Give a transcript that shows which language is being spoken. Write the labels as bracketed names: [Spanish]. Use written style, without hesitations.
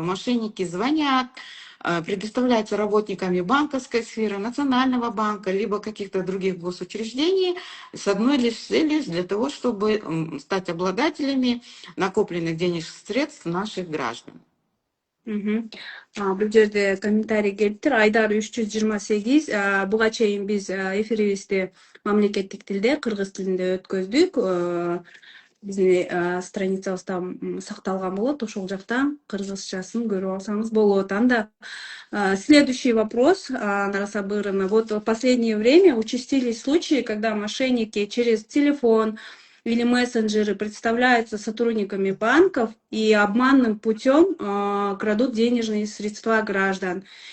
[Russian] Мошенники звонят, предоставляются работниками банковской сферы, Национального банка, либо каких-то других госучреждений с одной лишь целью для того, чтобы стать обладателями накопленных денежных средств наших граждан. [Kyrgyz] Бул жерде комментарий келиптир. Айдар 328. Буга чейин биз эфирибизди мамлекеттик тилде, кыргыз тилинде өткөздүк. Биздин страницабызда сакталган болот. Ошол жакта кыргызчасын көрүп алсаңыз болот. [Russian] Анда следующий вопрос, Анара Сабыровна. Вот в последнее время участились случаи, когда мошенники через телефон или мессенджеры представляются сотрудниками банков и обманным путем крадут денежные средства граждан.